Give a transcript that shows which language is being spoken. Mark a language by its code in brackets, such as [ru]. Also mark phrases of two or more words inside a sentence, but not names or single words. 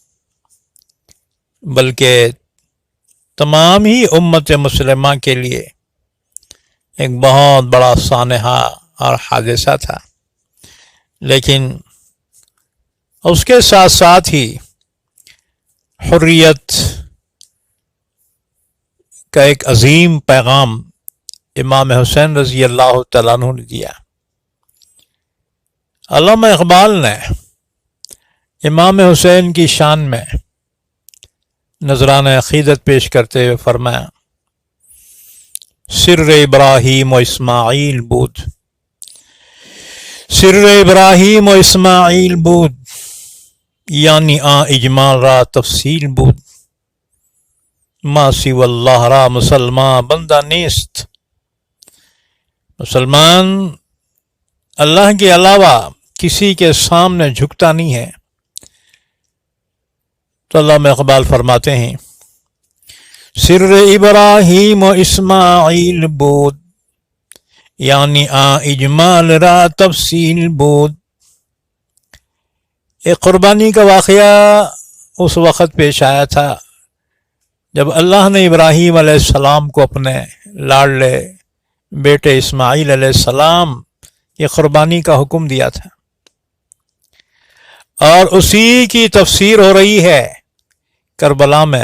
[ur] بلکہ تمام ہی امت مسلمہ کے لیے ایک بہت بڑا سانحہ اور حادثہ تھا، لیکن اس کے ساتھ ساتھ ہی حریت کا ایک عظیم پیغام امام حسین [ar] رضی اللہ تعالیٰ عنہ [ur] نے دیا۔ علامہ اقبال نے امام حسین کی شان میں نذرانہ عقیدت پیش کرتے ہوئے فرمایا، [fa] سر ابراہیم و اسماعیل بود، سر ابراہیم و اسماعیل بود، [ur] یعنی [fa] اجمال را تفصیل بود، ما سوی اللہ را مسلمان بندہ نیست۔ [ur] مسلمان اللہ کے علاوہ کسی کے سامنے جھکتا نہیں ہے۔ تو علامہ اقبال فرماتے ہیں، [fa] سر ابراہیم و اسماعیل بود، [ur] یعنی [fa] اجمال را تفصیل بود۔ [ur] ایک قربانی کا واقعہ اس وقت پیش آیا تھا جب اللہ نے ابراہیم [ar] علیہ السلام [ur] کو اپنے لاڈلے بیٹے اسماعیل [ar] علیہ السلام [ur] کی قربانی کا حکم دیا تھا، اور اسی کی تفسیر ہو رہی ہے کربلا میں۔